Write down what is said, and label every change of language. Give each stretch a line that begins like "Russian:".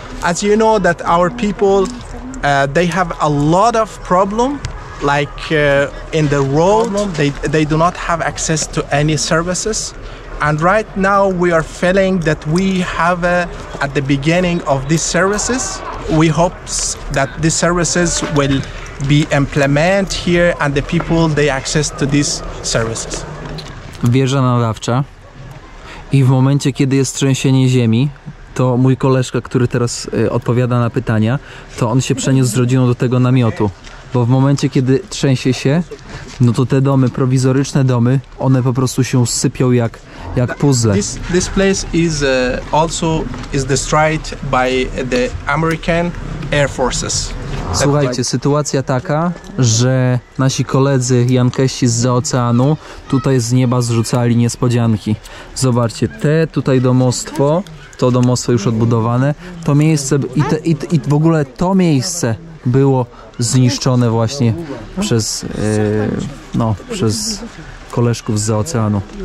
English: As you know that our people they have a lot of problem, like in the road they do not have access to any services. And right now we are feeling that we have at the beginning of these services. We hope that these services will be implemented here and the people they access to these services.
Polish: Wieża nadawcza i w momencie kiedy jest trzęsienie ziemi, to mój koleżka, który teraz odpowiada na pytania, to on się przeniósł z rodziną do tego namiotu. Bo w momencie kiedy trzęsie się, no to te domy, prowizoryczne domy, one po prostu się sypią jak puzzle.
English: This place is also destroyed by the American Air Forces.
Polish: Słuchajcie, sytuacja taka, że nasi koledzy jankeści zza oceanu tutaj z nieba zrzucali niespodzianki. Zobaczcie, te tutaj domostwo, to domostwo już odbudowane, to miejsce i w ogóle to miejsce było zniszczone właśnie przez, przez koleżków zza oceanu.